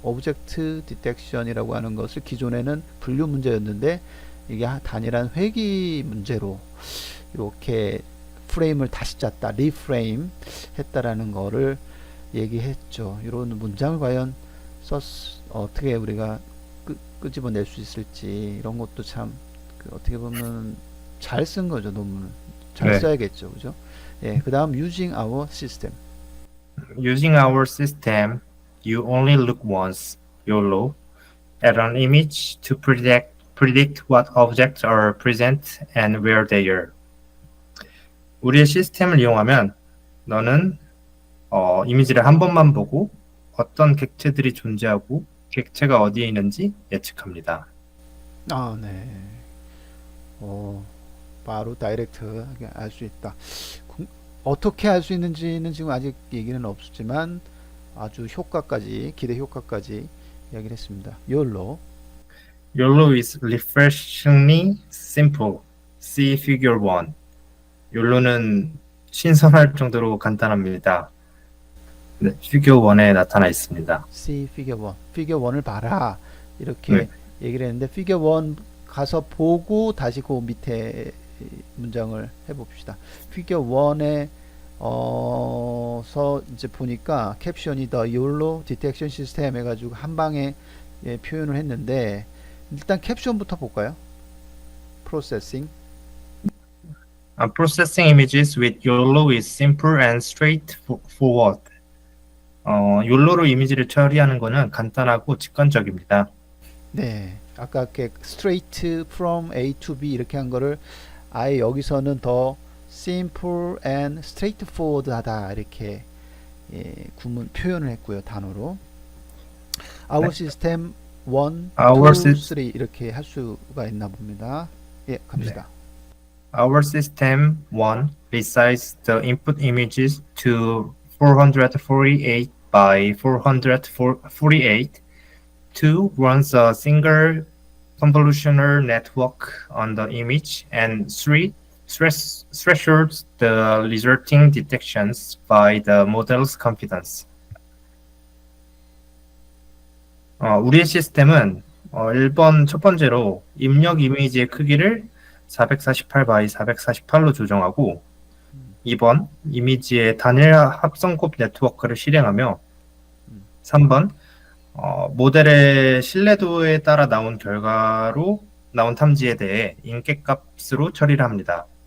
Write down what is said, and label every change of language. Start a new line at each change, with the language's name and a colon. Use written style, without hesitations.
Korean: 오브젝트 디텍션이라고 하는 것을 기존에는 분류 문제였는데 이게 단일한 회귀 문제로 이렇게 프레임을 다시 짰다, 리프레임 했다라는 거를 얘기했죠. 이런 문장을 과연 어떻게 우리가 끄집어낼 수 있을지 이런 것도 참 어떻게 보면 잘 쓴 거죠. 논문을 잘 네. 써야겠죠, 그죠? 예, 그 다음
English: using our system. Using our system, you only look once, YOLO, at an image to predict what objects are present and where they are.
Korean: 우리의 시스템을 이용하면 너는 이미지를 한 번만 보고 어떤 객체들이 존재하고 객체가 어디에 있는지 예측합니다. 아, 네. 바로 다이렉트하게 알 수 있다. 어떻게 알 수 있는지는 지금 아직 얘기는 없지만 아주 효과까지, 기대 효과까지 이야기를 했습니다. YOLO.
English: YOLO is refreshingly simple. See figure 1.
Korean: YOLO는 신선할 정도로 간단합니다. 네, 피규어 1에 나타나 있습니다.
English: See figure 1.
Korean: figure 1을 봐라. 이렇게 네. 얘기를 했는데 figure 1 가서 보고 다시 그 밑에 문장을 해봅시다. figure 1에 서 이제 보니까 캡션이
English: The YOLO Detection System
Korean: 해가지고 한 방에 표현을 했는데 일단 캡션부터 볼까요?
English: Processing. Processing images with YOLO is simple and straightforward.
Korean: YOLO로 이미지를 처리하는 것은 간단하고 직관적입니다. 네, 아까 이렇게
English: straight from A to B
Korean: 이렇게 한 거를 아예 여기서는 더
English: simple and straightforward
Korean: 하다 이렇게 구문 표현을 했고요, 단어로.
English: Our
Korean: 네.
English: system 1, Our
Korean: 2, 3 이렇게 할 수가 있나 봅니다. 예, 갑시다.
English: Our system 1 resizes the input images to 448 by 448. 2 runs a single convolutional network on the image, and 3 thresholds the resulting detections by the model's confidence.
Korean: 우리의 시스템은 1번 첫 번째로 입력 이미지의 크기를 448 by 448로 조정하고 2번 이미지의 단일 합성곱 네트워크를 실행하며 3번 모델의 신뢰도에 따라 나온 결과로 나온 탐지에 대해 인계값으로 처리를 합니다.